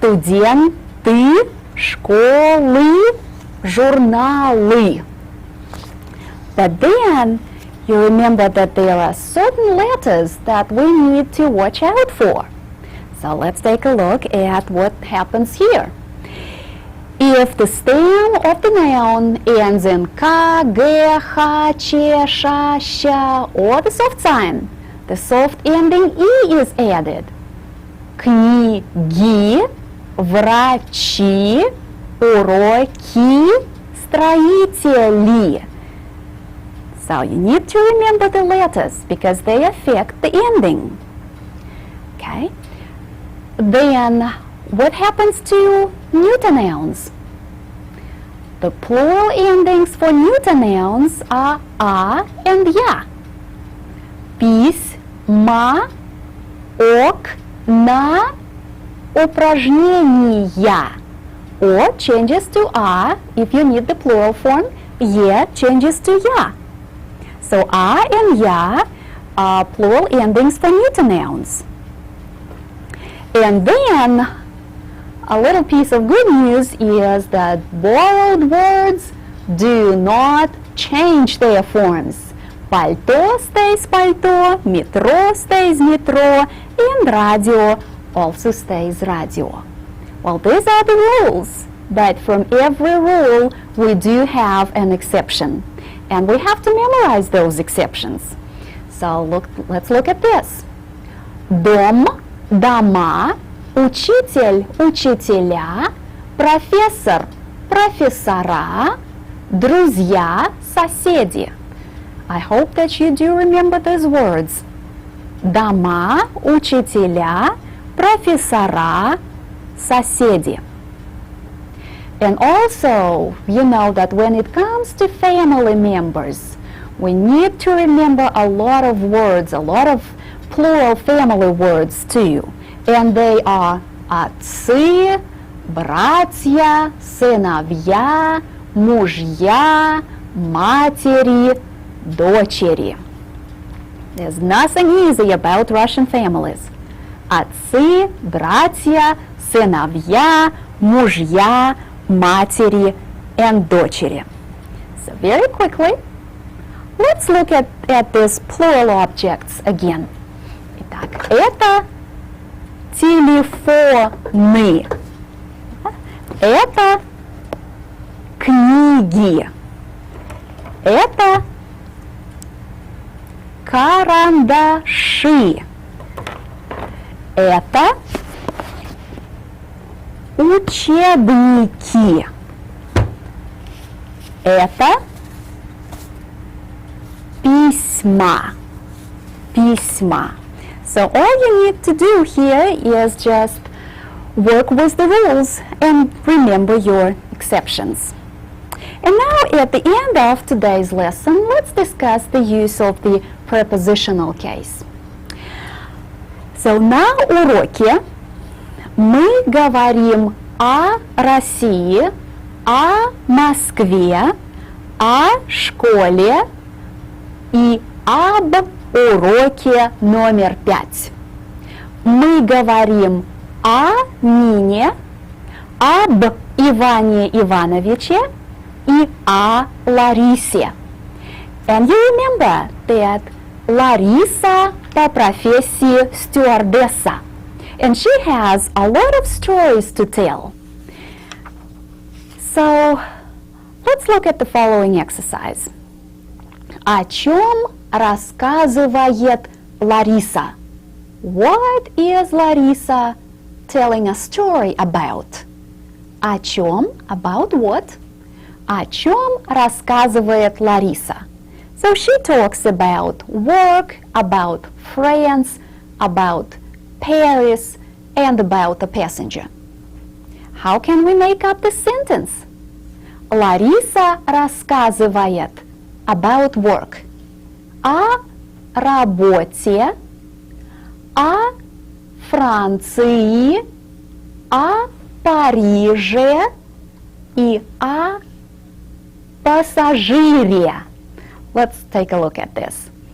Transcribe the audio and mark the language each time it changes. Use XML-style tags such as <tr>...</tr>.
<ru>Студенты, школы, журналы.</ru> <en>But then you remember that there are certain letters that we need to watch out for. So let's take a look at what happens here. If the stem of the noun ends in ka, ge, ha, che, sha, sha, or the soft sign, the soft ending e is added.</en> <ru>Книги, врачи, уроки, строители.</ru> <en>So you need to remember the letters because they affect the ending. Okay? Then what happens to neuter nouns? The plural endings for neuter nouns are a and я.</en> <ru>Письма, окна, упражнения.</ru> <en>Or changes to a if you need the plural form. Е changes to я. So a and я are plural endings for neuter nouns. And then a little piece of good news is that borrowed words do not change their forms. Пальто stays пальто, метро stays метро, and radio also stays radio. Well, these are the rules, but from every rule we do have an exception. And we have to memorize those exceptions. So let's look at this.</en> <ru>Дом, дома, учитель, учителя, профессор, профессора, друзья, соседи.</ru> <en>I hope that you do remember these words.</en> <ru>Дома, учителя, профессора, соседи.</ru> <en>And also, you know that when it comes to family members, we need to remember a lot of words, a lot of plural family words too. And they are</en> <ru>отцы, братья, сыновья, мужья, матери, дочери.</ru> <en>There's nothing easy about Russian families.</en> <ru>Отцы, братья, сыновья, мужья, матери, and дочери.</ru> <en>So very quickly, let's look at these plural objects again.</en> <ru>Итак, это телефоны. Это книги. Это карандаши. Это учебники. Это письма. Письма.</ru> <en>So all you need to do here is just work with the rules and remember your exceptions. And now at the end of today's lesson, let's discuss the use of the prepositional case.</en> <ru>So на уроке мы говорим о России, о Москве, о школе и об уроке номер 5. Мы говорим о Нине, об Иване Ивановиче и о Ларисе.</ru> <en>And you remember that Larissa</en> <ru>по профессии стюардесса.</ru> <en>And she has a lot of stories to tell. So, let's look at the following exercise.</en> <ru>О чем рассказывает Лариса?</ru> <en>What is Larissa telling a story about?</en> <ru>О чем?</ru> <en>About what? О чем рассказывает Лариса? So she talks about work, about friends, about Paris, and about a passenger. How can we make up this sentence?</en> <ru>Лариса рассказывает</ru> <en>about work.</en> <ru>О работе, о Франции, о Париже и о пассажире.</ru> <en>Let's take a look at this.</en>